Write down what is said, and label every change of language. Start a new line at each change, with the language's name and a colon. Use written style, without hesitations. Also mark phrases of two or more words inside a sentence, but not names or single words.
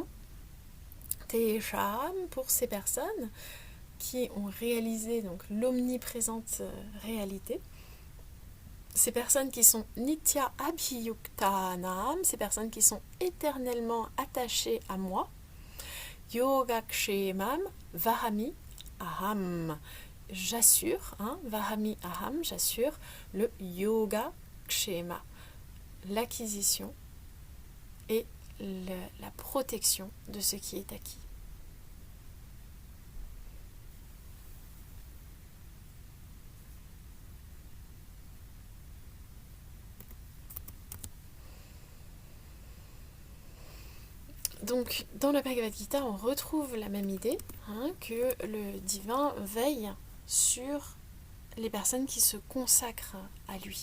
French: Tesham, pour ces personnes qui ont réalisé donc l'omniprésente réalité, ces personnes qui sont
Sanskrit: नित्य अभियुक्तानां,
French: ces personnes qui sont éternellement attachées à moi,
Sanskrit: योगक्षेमं वहामि अहम्,
French: j'assure,
Sanskrit: वहामि अहम्,
French: j'assure le
Sanskrit: योग क्षेम,
French: l'acquisition et la protection de ce qui est acquis. Donc, dans le Bhagavad Gita, on retrouve la même idée, que le divin veille sur les personnes qui se consacrent à lui.